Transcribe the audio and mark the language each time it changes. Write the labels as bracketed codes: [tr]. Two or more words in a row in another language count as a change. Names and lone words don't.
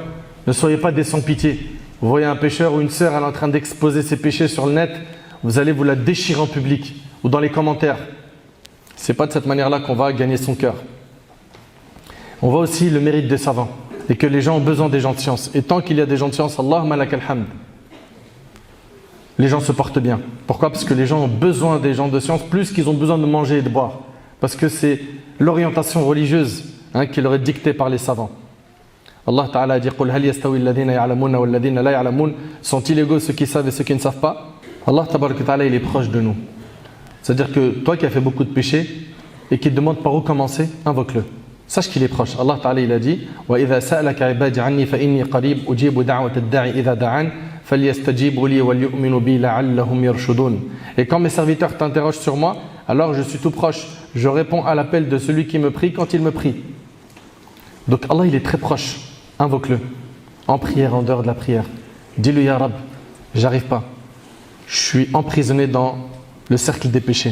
[fr] Ne soyez pas des sans-pitié. Vous voyez un pécheur ou une sœur, elle est en train d'exposer ses péchés sur le net, vous allez vous la déchirer en public ou dans les commentaires. Ce n'est pas de cette manière-là qu'on va gagner son cœur. On voit aussi le mérite des savants. Et que les gens ont besoin des gens de science. Et tant qu'il y a des gens de science, [ar] اللهم لك الحمد, [fr] les gens se portent bien. Pourquoi? Parce que les gens ont besoin des gens de science plus qu'ils ont besoin de manger et de boire. Parce que c'est l'orientation religieuse qui leur est dictée par les savants. Allah Ta'ala a dit: [ar] قل هل يستوي الذين يعلمون والذين لا يعلمون. [fr] Sont-ils égaux ceux qui savent et ceux qui ne savent pas? Allah Ta'ala il est proche de nous. C'est-à-dire que toi qui as fait beaucoup de péchés et qui te demande par où commencer, invoque-le. Sache qu'il est proche. Allah Ta'ala il a dit: [ar] وإذا سألك عبادي عني فإني قريب أجيب دعوة الداع إذا دعان فليستجيبوا لي وليؤمنوا بي لعلهم يرشدون. [fr] Et quand mes serviteurs t'interrogent sur moi, alors je suis tout proche. Je réponds à l'appel de celui qui me prie quand il me prie. Donc Allah il est très proche. Invoque-le. En prière, en dehors de la prière. Dis-lui: [ar] يا رب, [fr] j'arrive pas. Je suis emprisonné dans le cercle des péchés.